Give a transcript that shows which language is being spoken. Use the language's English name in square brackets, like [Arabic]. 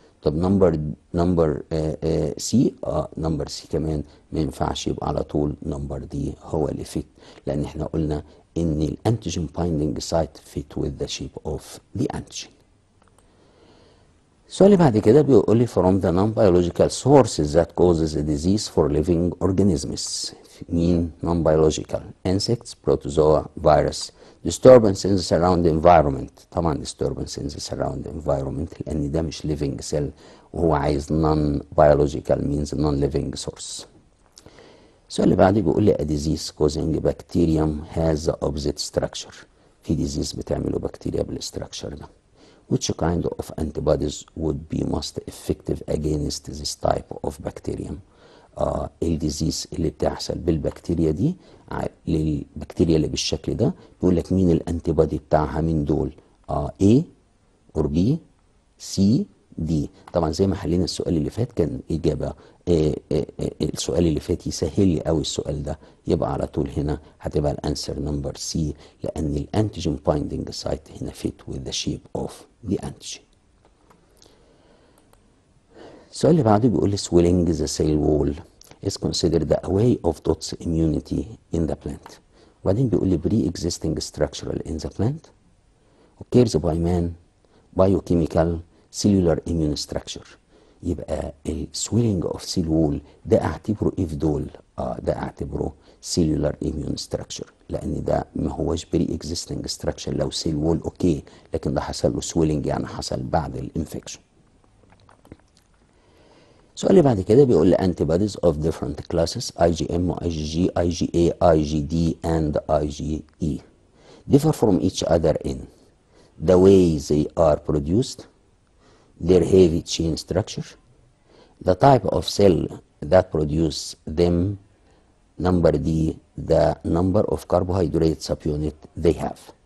[Arabic] طب نمبر سي نمبر سي كمان ما ينفعش، يبقى على طول نمبر دي هو اللي فيت، لان احنا قلنا ان الانتيجين بايندينج سايت فيت [English] with the shape of the antigen. [Arabic] السؤال اللي بعد كده بيقول لي [English] from the non-biological sources that causes a disease for living organisms. [Arabic] مين [English] non-biological؟ insects, protozoa, virus. disturbance in the surrounding environment. [Arabic] طبعا [English] disturbance in the surrounding environment [Arabic] لأن ده مش [English] living cell [Arabic] وهو عايز [English] non-biological means non-living source. [Arabic] السؤال اللي بعده بيقول لي [English] a disease causing bacterium has the opposite structure. [Arabic] في disease بتعمله بكتيريا بالستراكشر ده. [English] Which kind of antibodies would be most effective against this type of bacterium؟ [Arabic] الديزيز اللي بتحصل بالبكتيريا دي للبكتيريا اللي بالشكل ده بيقول لك مين الانتيبودي بتاعها من دول؟ A or B C D. طبعا زي ما حلينا السؤال اللي فات كان إجابة السؤال اللي فات يسهل لي قوي السؤال ده، يبقى على طول هنا هتبقى الانسر نمبر سي لأن الانتيجين بايندينج سايت هنا [English] fit with the shape of the antigen. [Arabic] السؤال اللي بعده بيقول لي [English] swelling the cell wall is considered a way of Dot's immunity in the plant. وبعدين بيقول لي pre-existing structural in the plant occurs by man biochemical cellular immune structure. [Arabic] يبقى السويلنج اوف سيل وول ده اعتبره ايه في دول؟ ده اعتبره [English] cellular immune structure [Arabic] لان ده ما هوش بري اكزيستنج ستراكشر. لو سيل وول اوكي لكن ده حصل له سويلنج يعني حصل بعد الانفكشن. السؤال اللي بعد كده بيقول لي [English] antibodies of different classes IgM IgG IgA IgD and IgE differ from each other in the way they are produced, their heavy chain structure, the type of cell that produce them, number D, the number of carbohydrate subunit they have.